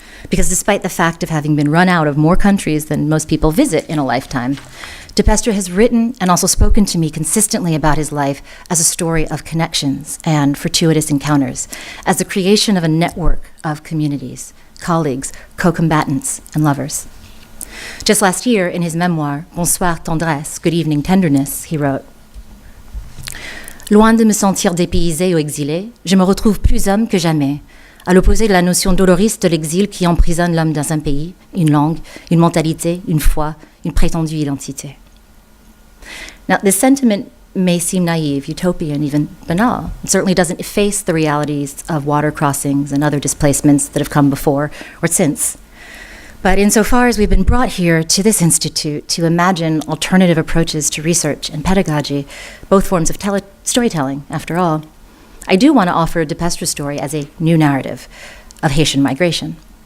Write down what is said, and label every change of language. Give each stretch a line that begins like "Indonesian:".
English: Because despite the fact of having been run out of more countries than most people visit in a lifetime, Depestre has written and also spoken to me consistently about his life as a story of connections and fortuitous encounters, as the creation of a network of communities, colleagues, co-combatants, and lovers. Just last year, in his memoir, Bonsoir Tendresse, Good Evening Tenderness, he wrote,
French: Loin de me sentir dépaysé ou exilé, je me retrouve plus homme que jamais, à l'opposé de la notion doloriste de l'exil qui emprisonne l'homme dans un pays, une langue, une mentalité, une foi, une prétendue identité.
English: Now, this sentiment may seem naive, utopian, even banal. It certainly doesn't efface the realities of water crossings and other displacements that have come before or since. But insofar as we've been brought here to this institute to imagine alternative approaches to research and pedagogy, both forms of storytelling, after all, I do want to offer Depestre's story as a new narrative of Haitian migration.